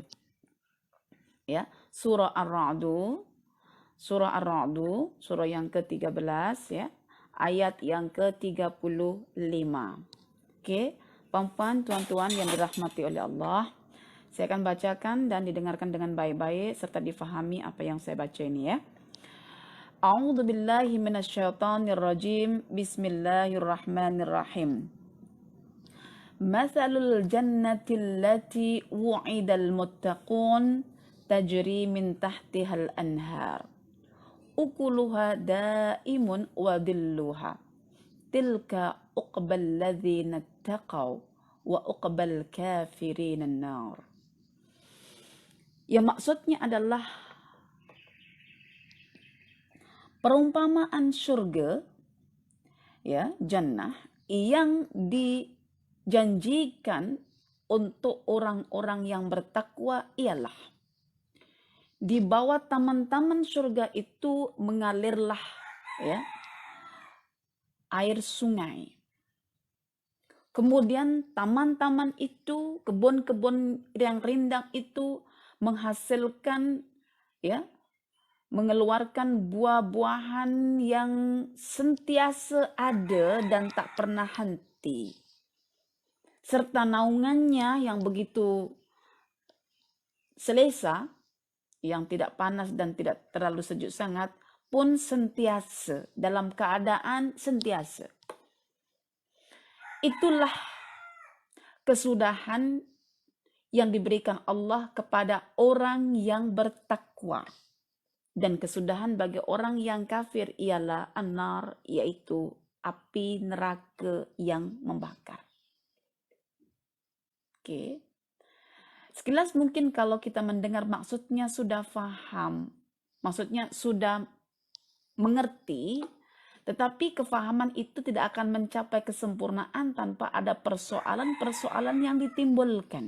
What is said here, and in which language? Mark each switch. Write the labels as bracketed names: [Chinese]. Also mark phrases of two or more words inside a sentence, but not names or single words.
[Malay] Ya, surah Ar-Ra'du, surah yang ke-13 ya, ayat yang ke-35. Okey. Puan-puan, tuan-tuan yang dirahmati oleh Allah, saya akan bacakan dan didengarkan dengan baik-baik serta difahami apa yang saya baca ini ya. [Arabic] أعوذ بالله من الشيطان الرجيم. بسم الله الرحمن الرحيم. مثل الجنة التي وعد المتقون تجري من تحتها الأنهار. أكلها دائم وظلها. تلك عقبى الذين اتقوا وعقبى الكافرين النار. [Malay] Yang maksudnya adalah perumpamaan surga, ya, jannah yang dijanjikan untuk orang-orang yang bertakwa ialah di bawah taman-taman surga itu mengalirlah ya air sungai. Kemudian taman-taman itu, kebun-kebun yang rindang itu menghasilkan ya, mengeluarkan buah-buahan yang sentiasa ada dan tak pernah henti. Serta naungannya yang begitu selesa, yang tidak panas dan tidak terlalu sejuk sangat, pun sentiasa, dalam keadaan sentiasa. Itulah kesudahan yang diberikan Allah kepada orang yang bertakwa. Dan kesudahan bagi orang yang kafir ialah an-nar, yaitu api neraka yang membakar. Oke. Sekilas mungkin kalau kita mendengar maksudnya sudah faham, maksudnya sudah mengerti, tetapi kefahaman itu tidak akan mencapai kesempurnaan tanpa ada persoalan-persoalan yang ditimbulkan.